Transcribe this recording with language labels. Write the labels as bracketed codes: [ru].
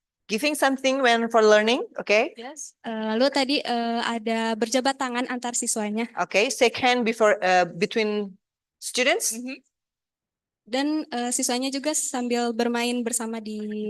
[en] Giving something when for learning, okay? Yes. [id] Lalu tadi ada berjabat tangan antar siswanya. [en] Okay, shake hand before between students. [id] Dan siswanya juga sambil bermain bersama di